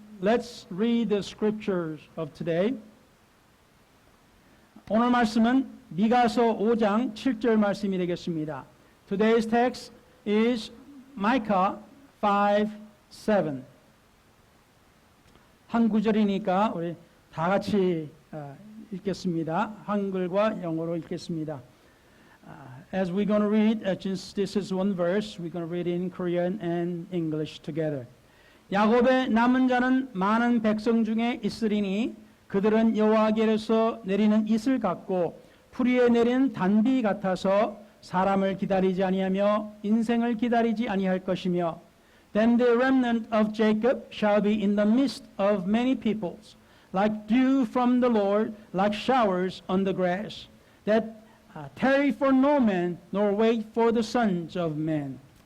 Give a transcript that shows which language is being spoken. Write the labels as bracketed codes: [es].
[en] Let's read the scriptures of today. [ko] 오늘 말씀은 미가서 5장 7절 말씀이 되겠습니다. [en] Today's text is Micah 5:7. [ko] 한 구절이니까 우리 다 같이 읽겠습니다. 한글과 영어로 읽겠습니다. [en] As we're going to read, since this is one verse, we're going to read in Korean and English together. [ko] 야곱의 남은 자는 많은 백성 중에 있으리니 그들은 여호와께로서 내리는 이슬 같고 풀이에 내리는 단비 같아서 사람을 기다리지 아니하며 인생을 기다리지 아니할 것이며 [en] Then the remnant of Jacob shall be in the midst of many peoples, like dew from the Lord, like showers on the grass, that tarry for no man, nor wait for the sons of men.